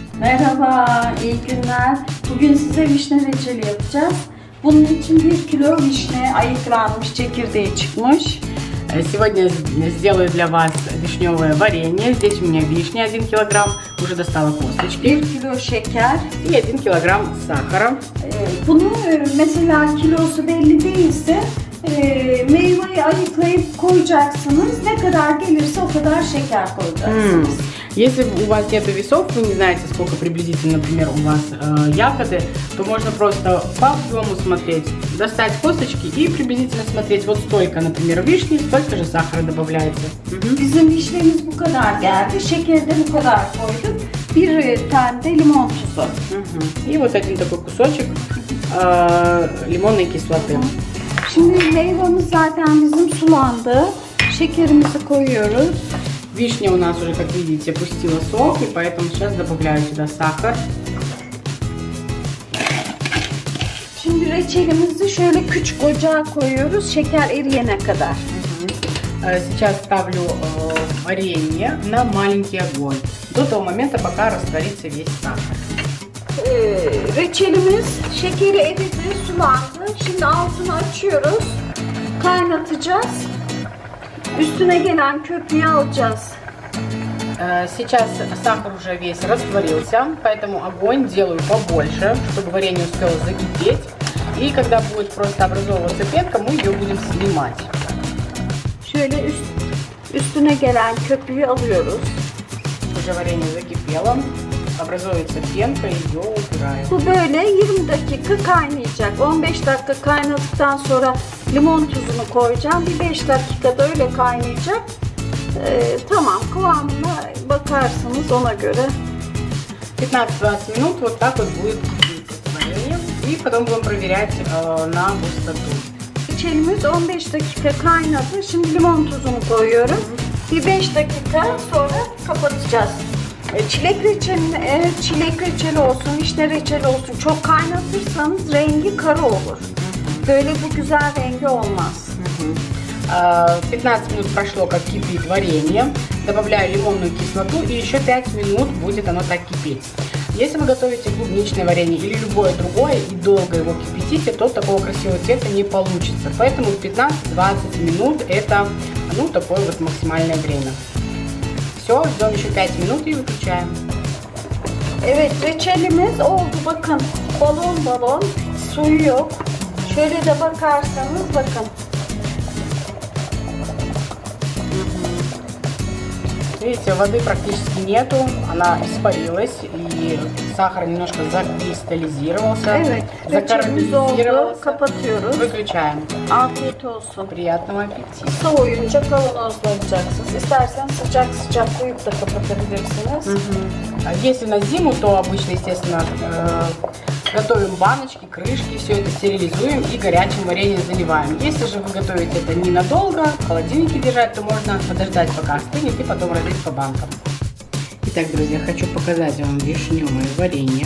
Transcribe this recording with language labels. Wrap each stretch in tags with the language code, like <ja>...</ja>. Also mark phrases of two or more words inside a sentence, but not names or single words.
<tr>Merhaba, iyi günler. Bugün size vişne reçeli yapacağız. Bunun için 1 kilo vişne ayıklanmış, çekirdeği çıkmış.</tr> <ru>Сегодня сделаю для вас вишневое варенье. Здесь у меня вишня 1 килограмм, уже достала косточки.</ru> <tr>1 kilo şeker.</tr> <ru>И 1 килограмм сахара.</ru> <tr>Bunu mesela kilosu belli değilse meyveyi ayıklayıp koyacaksınız. Ne kadar gelirse o kadar şeker koyacaksınız.</tr> <ru>Если у вас нет весов, вы не знаете, сколько приблизительно, например, у вас ягоды, то можно просто по объему смотреть, достать косточки и приблизительно смотреть, вот столько, например, вишни, столько же сахара добавляется.</ru> <tr>Bizim vişnemiz bu kadar geldi. Şekeri de bu kadar koyduk. Bir tane de limon tuzu.</tr> <ru>И вот один такой кусочек лимонной кислоты.</ru> <tr>Şimdi meyvemiz zaten bizim sulandı. Şekerimizi koyuyoruz.</tr> <ru>Вишня у нас уже, как видите, пустила сок, и поэтому сейчас добавляю сюда сахар.</ru> <tr>Şimdi reçelimizi şöyle küçük ocağa koyuyoruz, şeker eriyene kadar.</tr> <ru>Сейчас ставлю варенье на маленький огонь, до того момента, пока растворится весь сахар.</ru> <tr>Reçelimiz şekeri eridi, sulandı. Şimdi altını açıyoruz, kaynatacağız. Üstüne gelen köpüğü alacağız.</tr> <ru>Сейчас сахар уже весь растворился, поэтому огонь делаю побольше, чтобы варенье успело закипеть. И когда будет просто образовываться пенка, мы ее будем снимать.</ru> <tr>Şöyle üstüne gelen köpüğü alıyoruz.</tr> <ru>Уже варенье закипело, образуется пенка, ее убираем.</ru> <tr>Bu böyle 20 dakika kaynayacak. 15 dakika kaynadıktan sonra limon tuzunu koyacağım. Bir 5 dakikada öyle kaynayacak. Tamam, kıvamına bakarsınız ona göre.</tr> <ru>15-20 минут вот так вот будет кипеть варенье. И потом будем проверять на густоту.</ru> <tr>Reçelimiz 15 dakika kaynadı. Şimdi limon tuzunu koyuyorum. Bir 5 dakika sonra kapatacağız. Çilek reçeli olsun, vişne reçeli olsun. Çok kaynatırsanız rengi kara olur. Böyle bu güzel rengi olmaz.</tr> <ru>15 минут прошло, как кипит варенье. Добавляю лимонную кислоту, и еще 5 минут будет оно так кипеть. Если вы готовите клубничное варенье или любое другое и долго его кипятите, то такого красивого цвета не получится. Поэтому 15-20 минут это такое вот максимальное время. Все, ждем еще 5 минут и выключаем.</ru> <tr>Evet, reçelimiz oldu. Bakın, balon balon, suyu yok. Şöyle de bakarsanız bakın.</tr> <ru>Видите, воды практически нету, она испарилась, и сахар немножко закристаллизировался,</ru> <tr>Evet, reçelimiz oldu. Kapatıyoruz.</tr> <ru>Выключаем.</ru> <tr>Afiyet olsun.</tr> <ru>Приятного аппетита.</ru> <tr>Soğuyunca kavanozlayacaksınız. İsterseniz sıcak sıcak koyup da kapatabilirsiniz.</tr> <ru>Если на зиму, то обычно, естественно, готовим баночки, крышки, все это стерилизуем и горячим вареньем заливаем. Если же вы готовите это ненадолго, в холодильнике держать, то можно подождать, пока остынет, и потом разлить по банкам. Итак, друзья, хочу показать вам вишневое варенье.</ru>